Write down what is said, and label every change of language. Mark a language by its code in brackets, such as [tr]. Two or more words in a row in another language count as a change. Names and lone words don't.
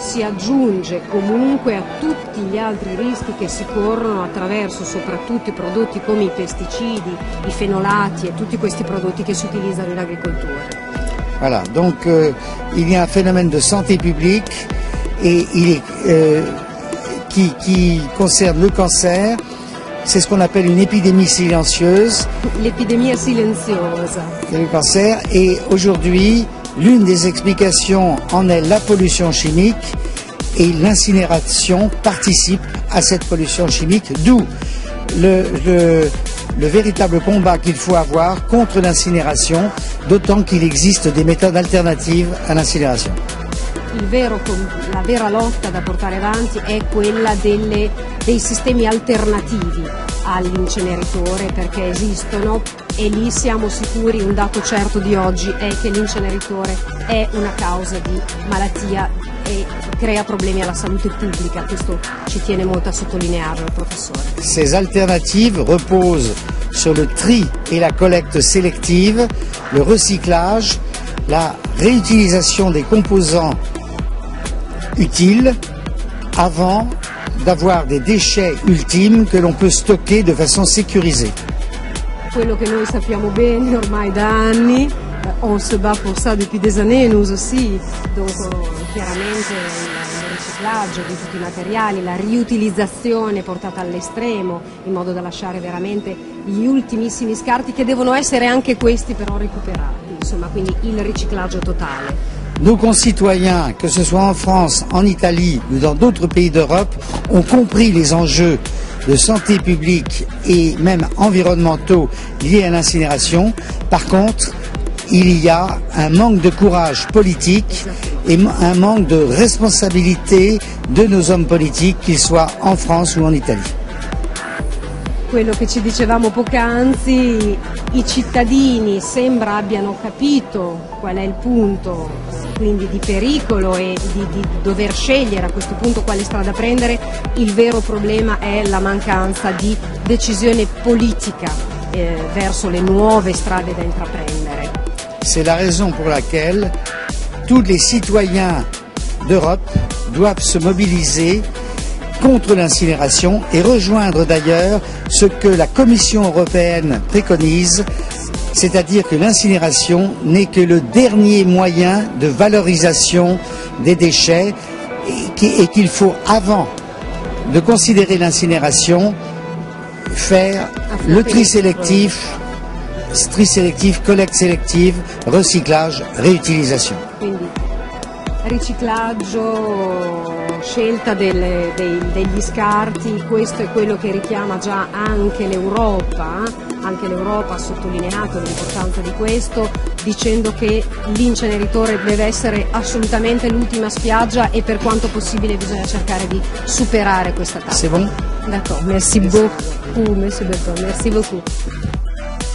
[it] si aggiunge comunque a tutti gli altri rischi che si corrono attraverso soprattutto i prodotti come i pesticidi, i fenolati e tutti questi prodotti che si utilizzano in agricoltura. [fr] Voilà, donc il y a un phénomène de santé publique et qui concerne le cancer. C'est ce qu'on appelle une épidémie silencieuse. [it] L'épidémie silenziosa. [fr] Le cancer. Et aujourd'hui, l'une des explications en est la pollution chimique et l'incinération participe à cette pollution chimique, d'où le véritable combat qu'il faut avoir contre l'incinération, d'autant qu'il existe des méthodes alternatives à l'incinération. [it] La vera lotta da portare avanti è quella dei sistemi alternativi all'inceneritore, perché esistono e lì siamo sicuri, un dato certo di oggi è che l'inceneritore è una causa di malattia e crea problemi alla salute pubblica, questo ci tiene molto a sottolinearlo il professore. [fr] Ces alternatives reposent sur le tri et la collecte sélective, le recyclage, la réutilisation des composants utiles avant d'avoir des déchets ultimes que l'on peut stocker de façon sécurisée. [it] Quello che noi sappiamo bene ormai da anni, [fr] on se bat pour ça depuis des années, nous aussi, donc [it] chiaramente il riciclaggio di tutti i materiali, la riutilizzazione portata all'estremo in modo da lasciare veramente gli ultimissimi scarti che devono essere anche questi però recuperati, insomma, quindi il riciclaggio totale. [fr] Nos concitoyens, que ce soit en France, en Italie ou dans d'autres pays d'Europe, ont compris les enjeux de santé publique et même environnementaux liés à l'incinération. Par contre, il y a un manque de courage politique et un manque de responsabilité de nos hommes politiques, qu'ils soient en France ou en Italie. [it] Quello che ci dicevamo poc'anzi, i cittadini sembra abbiano capito qual è il punto, quindi di pericolo e di dover scegliere a questo punto quale strada prendere. Il vero problema è la mancanza di decisione politica verso le nuove strade da intraprendere. [fr] C'est la raison pour laquelle tous les citoyens d'Europe doivent se mobiliser contre l'incinération et rejoindre d'ailleurs ce que la Commission européenne préconise, c'est-à-dire que l'incinération n'est que le dernier moyen de valorisation des déchets et qu'il faut, avant de considérer l'incinération, faire le tri sélectif, collecte sélective, recyclage, réutilisation. [it] Quindi riciclaggio, scelta degli scarti, questo è quello che richiama già anche l'Europa. Anche l'Europa ha sottolineato l'importanza di questo, dicendo che l'inceneritore deve essere assolutamente l'ultima spiaggia e per quanto possibile bisogna cercare di superare questa tappa. [fr] C'est bon? D'accord, merci beaucoup, monsieur Berton, merci beaucoup.